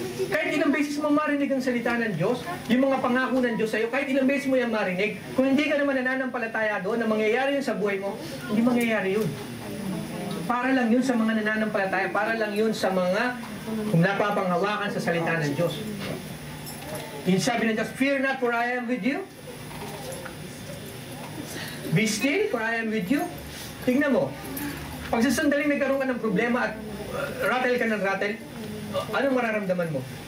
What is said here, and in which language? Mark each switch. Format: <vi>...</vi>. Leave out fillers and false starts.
<tl>Kahit ilang beses mo marinig ang salita ng Diyos, yung mga pangako ng Diyos sa'yo, kahit ilang beses mo yan marinig, kung hindi ka naman nananampalataya doon na mangyayari yun sa buhay mo, hindi mangyayari yun. Para lang yun sa mga nananampalataya, para lang yun sa mga kung napapanghawakan sa salita ng Diyos. Yung sabi ng Diyos,</tl> <en>fear not for I am with you. Be still for I am with you.</en> <tl>Tingnan mo, pag sa sandaling nagkaroon ka ng problema at rattle ka ng rattle, anong mararamdaman mo?</tl>